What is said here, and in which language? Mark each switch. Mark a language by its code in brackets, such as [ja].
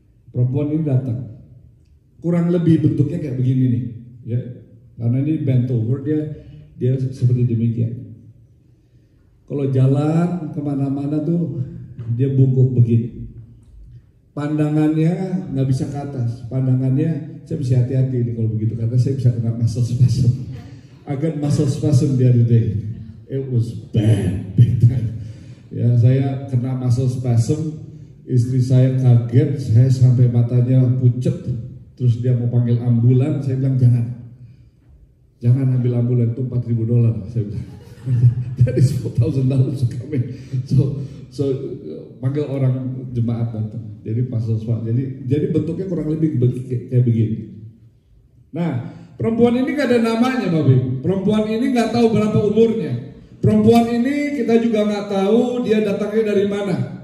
[id] Perempuan ini datang, kurang lebih bentuknya kayak begini nih, ya, karena ini [en] bent over, [id] dia seperti demikian. Kalau jalan kemana-mana tuh dia bungkuk begini, pandangannya nggak bisa ke atas, pandangannya saya bisa hati-hati ini kalau begitu karena saya bisa kena muscle spasm. Agak [en] muscle spasm the other day, it was bad, big time. [id] Ya, saya kena muscle spasm. Istri saya kaget, saya sampai matanya pucet. Terus dia mau panggil ambulan, saya bilang jangan ambil ambulan, itu $4,000. Saya bilang, [en] that is $4,000 coming. [id] So panggil orang jemaat datang. Jadi pasal jadi bentuknya kurang lebih kayak begini. Nah, perempuan ini gak ada namanya, Bapak Ibu. Perempuan ini gak tahu berapa umurnya. Perempuan ini kita juga gak tahu dia datangnya dari mana.